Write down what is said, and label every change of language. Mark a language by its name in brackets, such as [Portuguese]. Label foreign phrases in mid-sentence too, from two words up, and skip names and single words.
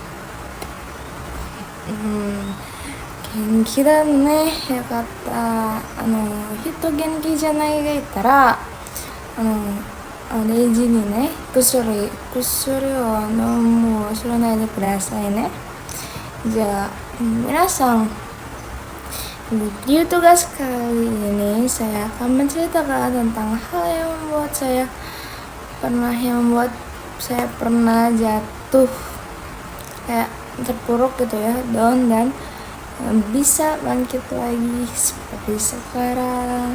[Japanese] 元気だね。よかった。人元気じゃないがいたら、0時にね、薬を飲むを忘れないでくださいね。じゃあ皆さん, [Indonesian] di tugas kali ini saya akan menceritakan tentang hal yang membuat saya pernah jatuh kayak terpuruk gitu ya, down, dan bisa bangkit lagi seperti sekarang.